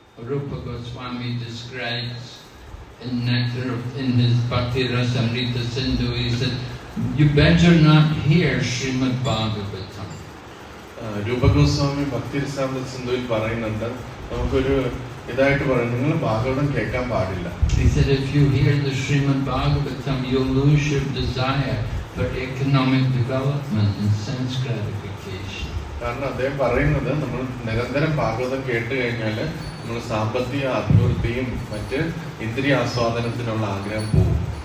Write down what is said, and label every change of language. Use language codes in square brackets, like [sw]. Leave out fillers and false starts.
[en] Rupa Goswami describes in his Bhakti Rasamrita Sindhu, he said, you better not hear Srimad Bhagavatam. [ml] രൂപ ഗോസ്വാമി ഭക്തി രസാമൃത സിന്ധുവിൽ പറയുന്നുണ്ട്, നമുക്കൊരു ഇതായിട്ട് പറയും, നിങ്ങൾ ഭാഗവതം കേൾക്കാൻ പാടില്ല. [en] He said, if you hear the Srimad Bhagavatam, you'll lose your desire for economic development and sense gratification. [ml] കാരണം അദ്ദേഹം പറയുന്നത്, നമ്മൾ നിരന്തരം ഭാഗവതം കേട്ട് കഴിഞ്ഞാൽ നമ്മൾ സാമ്പത്തിക അഭിവൃദ്ധിയും മറ്റ് ഇന്ദ്രിയ ആസ്വാദനത്തിനുള്ള ആഗ്രഹം പോകും.